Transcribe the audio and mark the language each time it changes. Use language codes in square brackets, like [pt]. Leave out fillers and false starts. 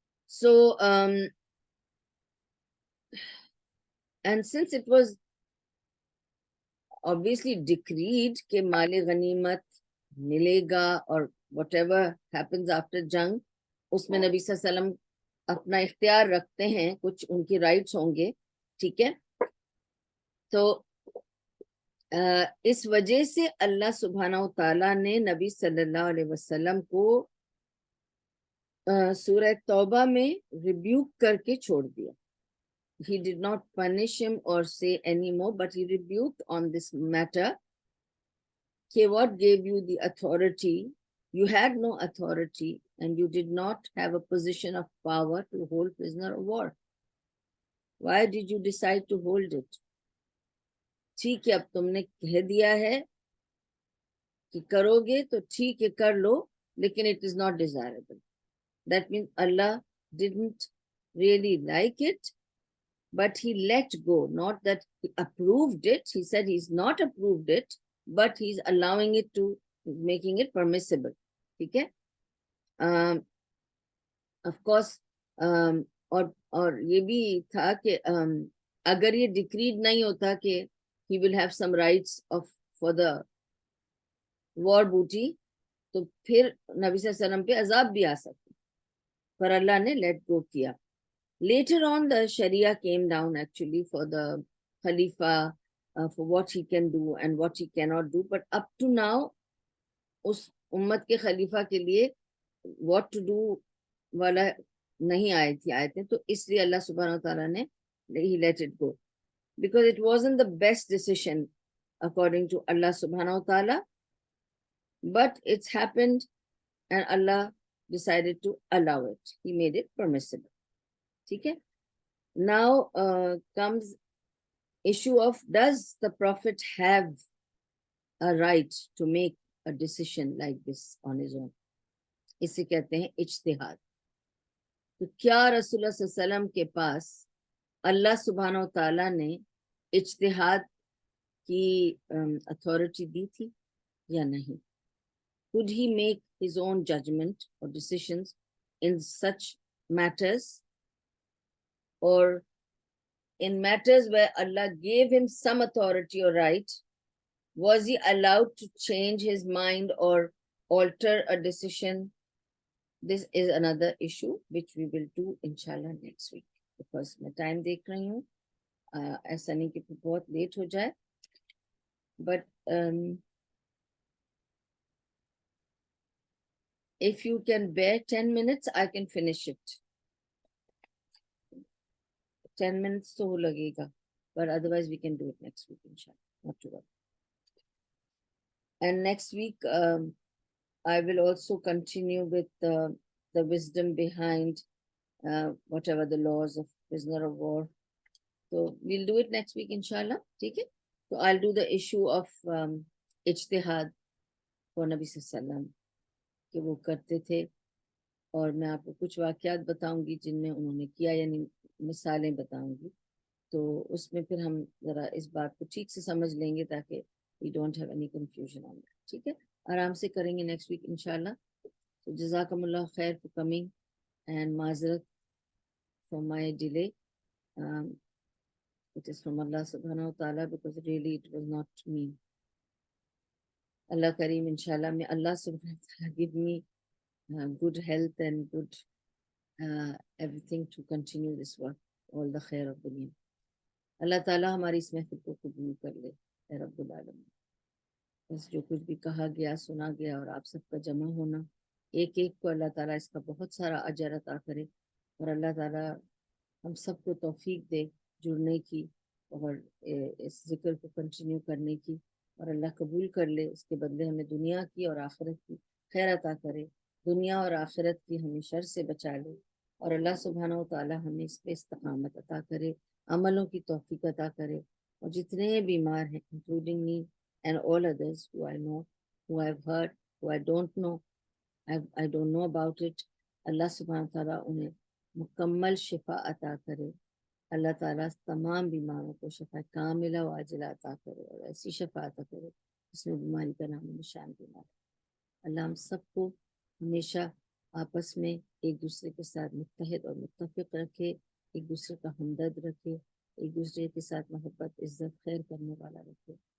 [en] so and since it was obviously decreed [ur] کہ مال غنیمت ملے گا, اور [en] whatever happens after [ur] جنگ اس میں نبی صلی اللہ علیہ وسلم اپنا اختیار رکھتے ہیں, کچھ ان کی رائٹس ہوں گے. ٹھیک ہے, تو اس وجہ سے اللہ سبحانہ و تعالیٰ نے نبی صلی اللہ علیہ وسلم کو سورہ توبہ میں ریبیوک کر کے چھوڑ دیا. [en] He did not punish him or say anymore, but he rebuked on this matter. Okay, what gave you the authority? You had no authority and you did not have a position of power to hold prisoner of war. Why did you decide to hold it? [ur] ٹھیک ہے, اب تم نے کہہ دیا ہے کہ کرو گے تو ٹھیک ہے کر لو, لیکن [en] it is not desirable. That means Allah didn't really like it, but he let go. Not that he approved it. He said he's not approved it, but he's allowing it to, making it permissible. [ur] ٹھیک ہے, [en] of course [ur] اور یہ بھی تھا کہ اگر یہ ڈکریڈ نہیں ہوتا کہ [en] he will have some rights of for the war booty, [ur] تو پھر نبی صلی اللہ علیہ وسلم پہ عذاب بھی آ سکتا, پر اللہ نے [en] let go [ur] کیا. [en] Later on, the Sharia came down actually for the Khalifa, for what he can do and what he cannot do. But up to now, [ur] اس امت کے خلیفہ کے لیے [en] what to do [ur] والا نہیں آئی تھی آیتیں, تو اس لیے اللہ سبحانہ وتعالیٰ نے [en] he let it go. Because it wasn't the best decision according to Allah subhanahu wa ta'ala, but it's happened and Allah decided to allow it. He made it permissible. [ur] ٹھیک ہے. [en] Now comes issue of does the Prophet have a right to make a decision like this on his own? [ur] اسے کہتے ہیں اجتہاد. تو کیا رسول اللہ صلی اللہ علیہ وسلم کے پاس اللہ سبحانہ و تعالیٰ نے اجتہاد کی اتھارٹی دی تھی یا نہیں؟ [en] Could he make his own judgment or decisions in such matters, or in matters where Allah gave him some authority or right, was he allowed to change his mind or alter a decision? This is another issue which we will do inshallah next week, because [ur] میں time دیکھ رہی ہوں، ایسا نہیں کہ بہت late ہو جائے. [en] But if you can bear 10 minutes, I can finish it. 10 minutes [ur] تو لگے گا, [en] but otherwise we can do it next week, inshallah. Not to worry. And next week, I will also continue with the wisdom behind whatever the laws of prisoner of war. So we'll do it next week, inshallah. Okay? So I'll do the issue of ijtihad for Nabi Sallallahu Alaihi Wasallam [ur] کہ وہ کرتے تھے, اور میں آپ کو کچھ واقعات بتاؤں گی جن میں انہوں نے کیا, یعنی مثالیں بتاؤں گی. تو اس میں پھر ہم ذرا اس بات کو ٹھیک سے سمجھ لیں گے تاکہ [en] we don't have any confusion on that. [ur] ٹھیک ہے, آرام سے کریں گے [en] next week [ur] انشاءاللہ. تو جزاکم اللہ خیر [en] for coming, [ur] and معذرت [en] for my delay. It is from Allah subhanahu wa ta'ala, because really it was not me. Allah Kareem, inshallah, may Allah subhanahu wa ta'ala give me good health and good everything to continue this work, all the khair of dunya. [ur] اللہ تعالیٰ ہماری اس محفل کو قبول کر لے اے رب العالمین. بس جو کچھ بھی کہا گیا, سنا گیا, اور آپ سب کا جمع ہونا, ایک ایک کو اللہ تعالیٰ اس کا بہت سارا اجر عطا کرے, اور اللہ تعالیٰ ہم سب کو توفیق دے جڑنے کی اور اس ذکر کو کنٹینیو کرنے کی, اور اللہ قبول کر لے. اس کے بدلے ہمیں دنیا کی اور آخرت کی خیر عطا کرے, دنیا اور آخرت کی ہمیں شر سے بچا لے, اور اللہ سبحانہ و تعالیٰ ہمیں اس پہ استقامت عطا کرے, عملوں کی توفیق عطا کرے. اور جتنے بیمار ہیں, [en] including me and all others who I know, who I've heard, who I don't know, I don't know about it, [ur] اللہ سبحانہ و تعالیٰ انہیں مکمل شفا عطا کرے. اللہ تعالیٰ تمام بیماروں کو شفا کاملہ و عاجلہ عطا کرے, اور ایسی شفا عطا کرے جس میں بیماری کا نام و نشان بھی نہ رہے. اللہ ہم سب کو ہمیشہ آپس میں ایک دوسرے کے ساتھ متحد اور متفق رکھے, ایک دوسرے کا ہمدرد رکھے, ایک دوسرے کے ساتھ محبت, عزت, خیر کرنے والا رکھے.